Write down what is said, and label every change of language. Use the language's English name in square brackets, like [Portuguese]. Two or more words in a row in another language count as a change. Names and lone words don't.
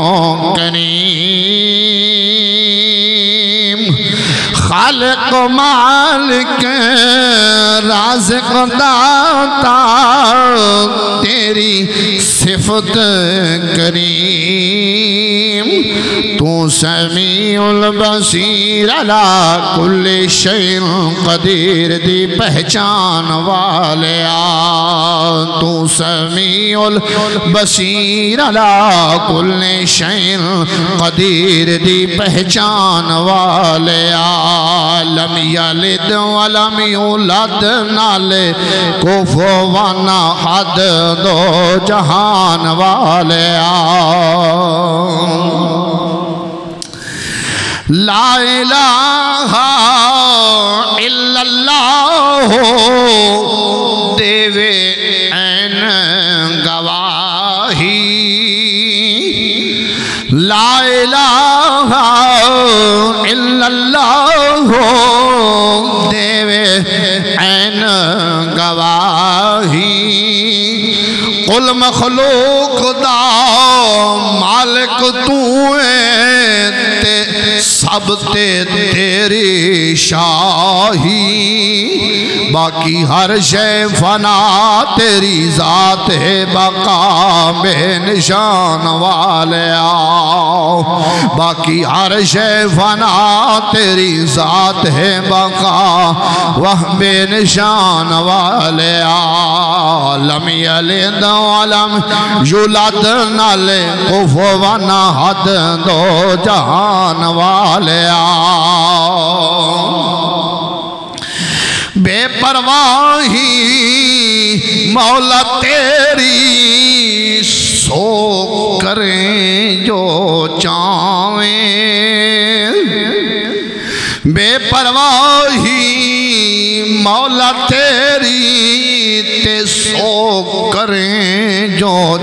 [Punjabi] کریم خالق مالک رازق داتا تیری صفت کریم تُو [Arabic] السميع البصير على كل شيء قدير [Punjabi] دی پچھان والے تُو [Arabic] السميع البصير على كل شيء قدير [Punjabi] دی پچھان والے [Arabic] لم يلد ولم يولد نالے كفوا أحد [Punjabi] دو جہان والے [Arabic] لا إله إلا الله [Punjabi] دیوے عین گواہی [Arabic] لا إله [Punjabi] الا اللہ دیوے عین گواہی کل مخلوق دا مالک تُو ہے تے سب تے تیری شاہی باقی ہر شے فنا تیری ذات ہے بقا بےنشان والے باقی ہر شے فنا تیری ذات ہے بقا وہ بےنشان والے [Arabic] لم يلد ولم يولد نالے كفوا أحد [Punjabi] دو جہان والے بےپرواہی مولا تیری سو کریں جو چاہیں بےپرواہی مولا تیری تے سو کریں جو